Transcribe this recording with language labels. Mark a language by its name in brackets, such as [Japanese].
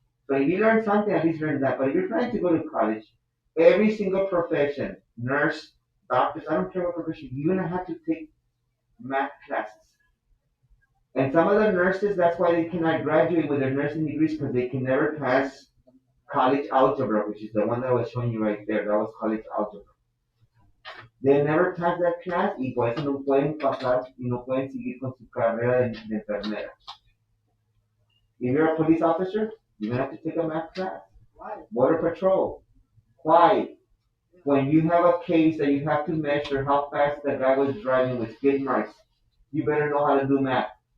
[English] So if you learn something, at least learn that. But if you're trying to go to college, every single profession, nurse, doctors, I don't care what profession, you're going to have to take math classes. And some of the nurses, that's why they cannot graduate with their nursing degrees because they can never pass college algebra, which is the one that I was showing you right there. That was college algebra. They never pass that class [Spanish] y por eso no pueden pasar y no pueden seguir con su carrera de enfermera. [English] If you're a police officer, you're gonna have to take a math class. Why? Border patrol. Why? When you have a case that you have to measure how fast the guy was driving with skid marks, you better know how to do math.